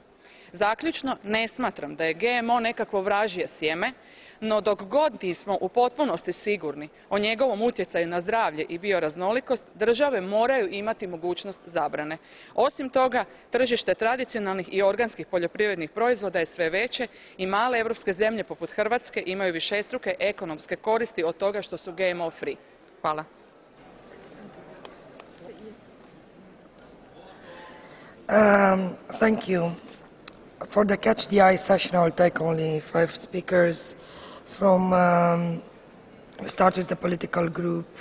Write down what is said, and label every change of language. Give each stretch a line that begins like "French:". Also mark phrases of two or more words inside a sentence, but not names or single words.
Croatian: Zaključno, ne smatram da je GMO nekakvo vražje sjeme, no dok god nismo u potpunosti sigurni o njegovom utjecaju na zdravlje i bioraznolikost, države moraju imati mogućnost zabrane. Osim toga, tržište tradicionalnih i organskih poljoprivrednih proizvoda je sve veće i male europske zemlje poput Hrvatske imaju višestruke ekonomske koristi od toga što su
English: GMO free.
Croatian: Hvala.
English: Thank you. For the Catch the Eye session, I will take only 5 speakers. We start with the political group.